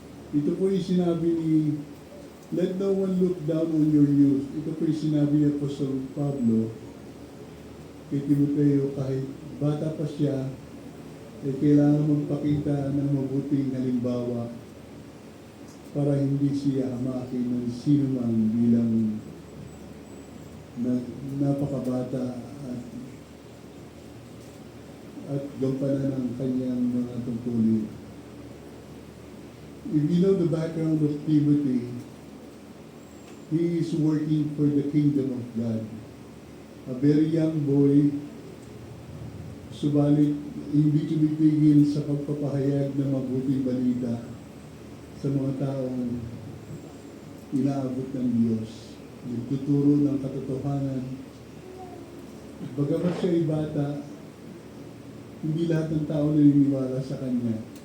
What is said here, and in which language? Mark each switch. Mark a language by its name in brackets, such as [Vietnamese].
[Filipino] Ito po yung sinabi ni [English] let no one look down on your youth. [Filipino] Ito po yung sinabi ni Apostol Pablo kay Timoteo, kahit bata pa siya, kailangan magpakita ng mabuting halimbawa para hindi siya hamakin ng sino man bilang napakabata at gampanan ng kanyang mga tungkulin. [English] If you know the background of Timothy, he is working for the kingdom of God. A very young boy, [Filipino] subalit hindi tumitigil sa pagpapahayag ng mabuting balita sa mga taong inaabot ng Diyos. Nagtuturo ng katotohanan. Bagamat siya ay bata, hindi lahat ng tao naniniwala sa kanya.